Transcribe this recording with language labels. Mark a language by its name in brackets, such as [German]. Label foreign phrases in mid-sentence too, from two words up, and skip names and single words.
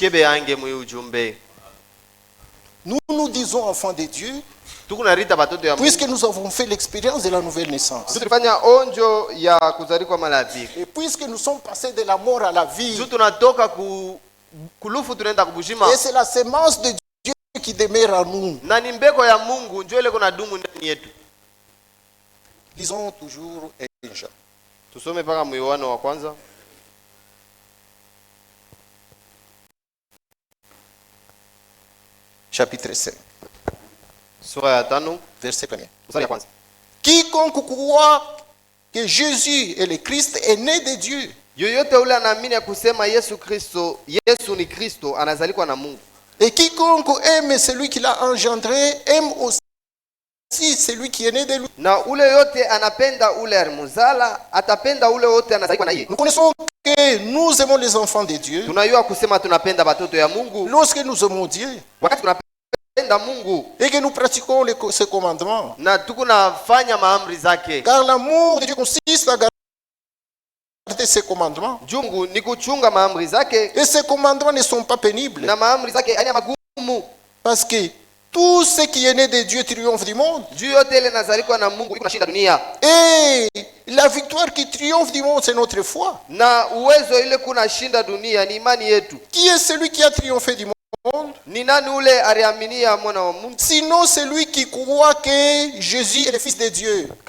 [French] Nous disons enfants de Dieu, puisque nous avons fait l'expérience de la nouvelle naissance. Et puisque nous sommes passés de la mort à la vie. Et c'est la sémence de Dieu qui demeure en nous. [Swahili] Na ni mbeko ya Mungu ndio ile kuna dumu ndani yetu. [French] Lisons toujours Jean. [Swahili] Tusome paka Yohana wa kwanza. [French] Chapitre 5. [Swahili] Sura ya 5, [French] verset 1. [Swahili] Mstari ya kwanza. [French] Quiconque croit que Jésus est le Christ est né de Dieu. [Swahili] Yoyote ule anaamini kusema Yesu Yesu ni Kristo anazalikwa na Mungu. [French] Et quiconque aime celui qui l'a engendré aime aussi celui qui est né de lui. [Swahili] Na ule yote anapenda ule alimzala atapenda ule wote anazalikwa na yeye. [French] Nous connaissons que nous aimons les enfants de Dieu. [Swahili] Tunajua kusema tunapenda watoto ya Mungu. [French] Lorsque nous aimons Dieu. [Swahili] Wakati tunapenda Mungu. [French] Et que nous pratiquons ses commandements. [Swahili] Na tukunafanya maamri zake. [French] Car l'amour de Dieu consiste à garder ses commandements. [Swahili] Jungu ni kuchunga maamri zake. [French] Et ces commandements ne sont pas pénibles. [Swahili] Na maamri zake haina magumu. [French] Parce que tout ce qui est né de Dieu triomphe du monde. Et la victoire qui triomphe du monde, c'est notre foi. Qui est celui qui a triomphé du monde? Sinon celui qui croit que Jésus est le Fils de Dieu.